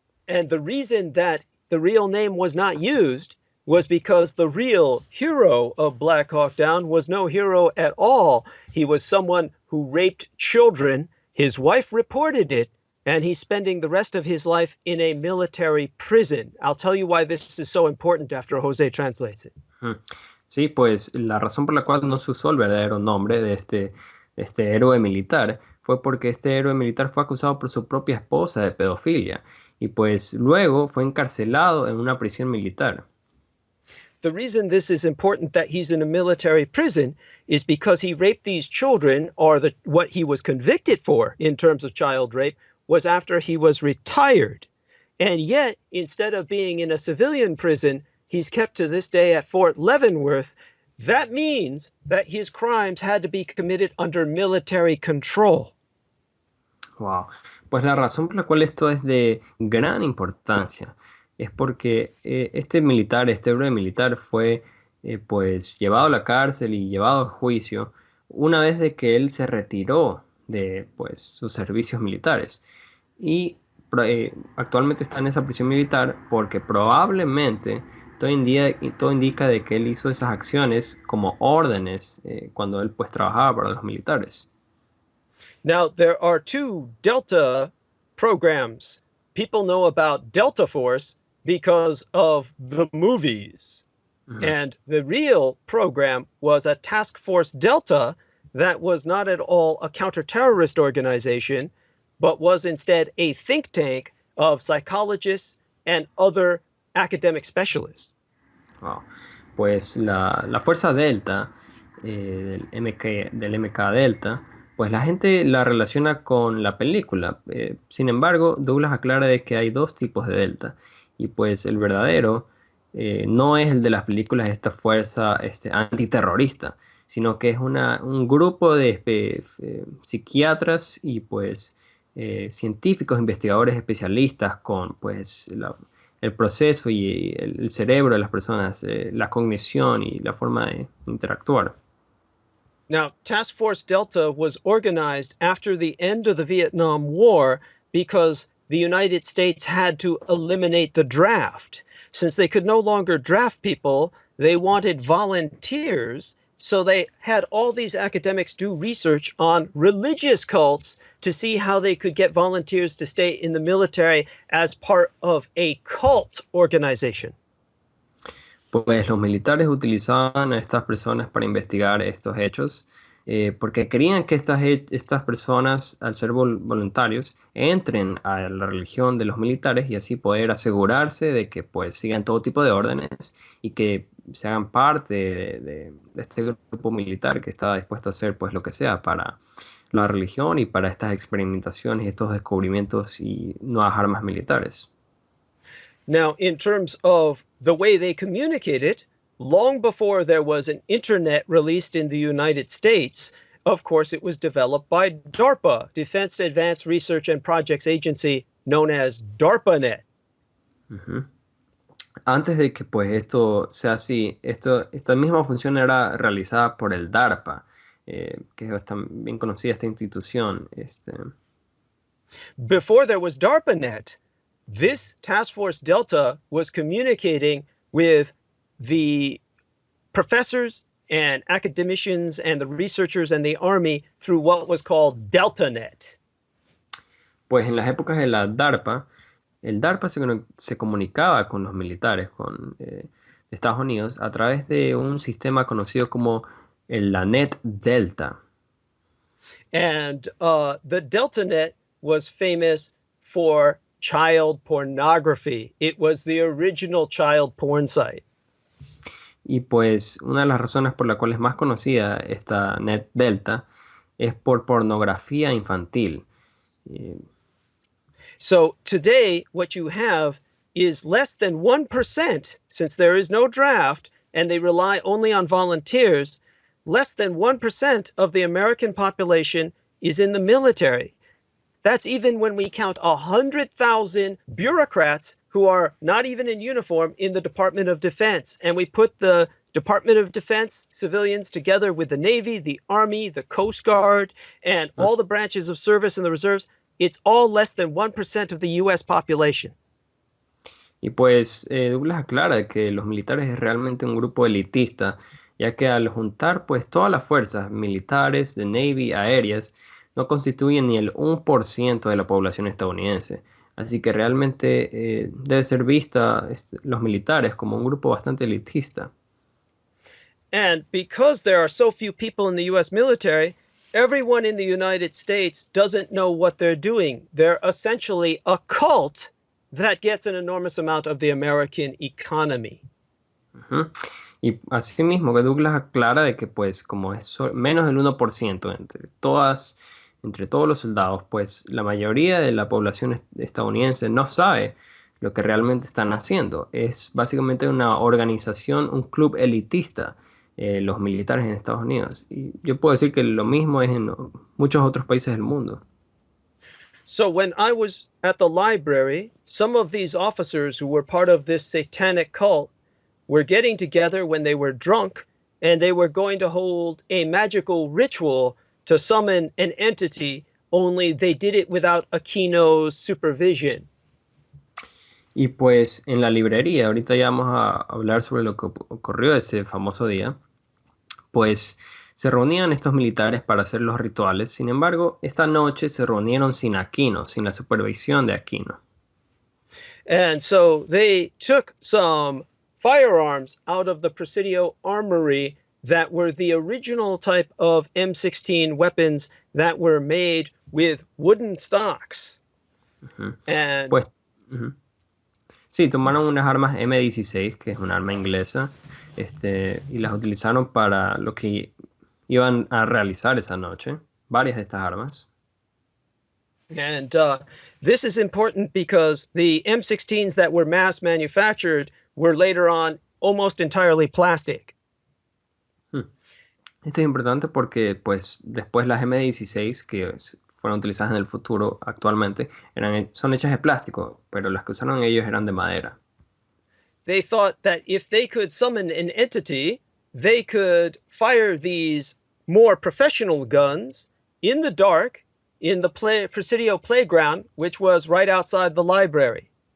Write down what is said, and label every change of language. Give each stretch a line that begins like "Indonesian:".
English: And the reason that the real name was not used was because the real hero of Black Hawk Down was no hero at all. He was someone who raped children. His wife reported it, and he's spending the rest of his life in a military prison. I'll tell you why this is so important after Jose translates it.
Spanish: Sí, pues la razón por la cual no se usó el verdadero nombre de este héroe militar fue porque este héroe militar fue acusado por su propia esposa de pedofilia y pues luego fue encarcelado en una prisión militar.
English: The reason this is important that he's in a military prison is because he raped these children, or what he was convicted for in terms of child rape was after he was retired. And yet, instead of being in a civilian prison, he's kept to this day at Fort Leavenworth. That means that his crimes had to be committed under military control. Wow.
Spanish: Pues la razón por la cual esto es de gran importancia es porque este héroe militar fue pues llevado a la cárcel y llevado a juicio una vez de que él se retiró de pues sus servicios militares y actualmente está en esa prisión militar porque probablemente todo indica de que él hizo esas acciones como órdenes cuando él pues trabajaba para los militares.
English: Now, there are two Delta programs. People know about Delta Force because of the movies. Mm-hmm. And the real program was a Task Force Delta that was not at all a counter-terrorist organization, but was instead a think tank of psychologists and other academic specialists. Wow.
Spanish: Pues la Fuerza Delta del MK Delta, pues la gente la relaciona con la película. Sin embargo, Douglas aclara de que hay dos tipos de Delta. Y pues el verdadero no es el de las películas de esta fuerza antiterrorista, sino que es un grupo de psiquiatras y pues científicos, investigadores especialistas con pues el proceso y el cerebro de las personas, la cognición y la forma de interactuar.
English: Now, Task Force Delta was organized after the end of the Vietnam War because the United States had to eliminate the draft. Since they could no longer draft people, they wanted volunteers. So they had all these academics do research on religious cults to see how they could get volunteers to stay in the military as part of a cult organization.
Spanish: Pues los militares utilizaban a estas personas para investigar estos hechos porque querían que estas personas, al ser voluntarios, entren a la religión de los militares y así poder asegurarse de que pues sigan todo tipo de órdenes y que se hagan parte de este grupo militar que estaba dispuesto a hacer pues lo que sea para la religión y para estas experimentaciones y estos descubrimientos y nuevas armas militares.
English: Now, in terms of the way they communicated, long before there was an internet released in the United States, of course, it was developed by DARPA, Defense Advanced Research and Projects Agency, known as DARPANet. Uh-huh.
Spanish: Antes de que pues esto sea así, esta misma función era realizada por el DARPA, que es bien conocida esta institución.
English: Before there was DARPANet, this Task Force Delta was communicating with the professors and academicians and the researchers and the Army through what was called DeltaNet.
Spanish: Pues en las épocas de la DARPA, el DARPA se comunicaba con los militares de Estados Unidos a través de un sistema conocido como la Net Delta.
English: And the DeltaNet was famous for child pornography. It was the original child porn site.
Spanish: Y pues una de las razones por la cual es más conocida esta Net Delta es por pornografía infantil.
English: So today, what you have is less than 1%, since there is no draft and they rely only on volunteers, less than 1% of the American population is in the military. That's even when we count 100,000 bureaucrats who are not even in uniform in the Department of Defense. And we put the Department of Defense civilians together with the Navy, the Army, the Coast Guard, and all the branches of service and the reserves. It's all less than 1% of the U.S. population.
Spanish: Y pues Douglas aclara que los militares es realmente un grupo elitista, ya que al juntar pues todas las fuerzas militares, de Navy, aéreas, no constituyen ni el 1% de la población estadounidense. Así que realmente debe ser vista los militares como un grupo bastante elitista.
English: And because there are so few people in the U.S. military, everyone in the United States doesn't know what they're doing. They're essentially a cult that gets an enormous amount of the American economy. Uh-huh.
Spanish: Y asimismo que Douglas aclara de que pues como es menos del 1% entre todos los soldados, pues la mayoría de la población estadounidense no sabe lo que realmente están haciendo. Es básicamente una organización, un club elitista, los militares en Estados Unidos. Y yo puedo decir que lo mismo es en muchos otros países del mundo.
English: So when I was at the library, some of these officers who were part of this satanic cult were getting together when they were drunk, and they were going to hold a magical ritual to summon an entity, only they did it without Aquino's supervision.
Spanish: Y pues en la librería, ahorita ya vamos a hablar sobre lo que ocurrió ese famoso día, pues se reunían estos militares para hacer los rituales. Sin embargo, esta noche se reunieron sin Aquino, sin la supervisión de Aquino.
English: And so they took some firearms out of the Presidio armory that were the original type of M16 weapons that were made with wooden stocks. Uh-huh. And
Spanish: pues, uh-huh. Sí, tomaron unas armas M16, que es un arma inglesa, y las utilizaron para lo que iban a realizar esa noche, varias de estas armas.
English: And this is important because the M16s that were mass manufactured were later on almost entirely plastic.
Spanish: Esto es importante porque pues después las M16 que fueron utilizadas en el futuro actualmente son hechas de plástico, pero las que usaron ellos eran de madera.
English: They thought that if they could summon an entity, they could fire these more professional guns in the dark in the Presidio playground, which was right outside the library.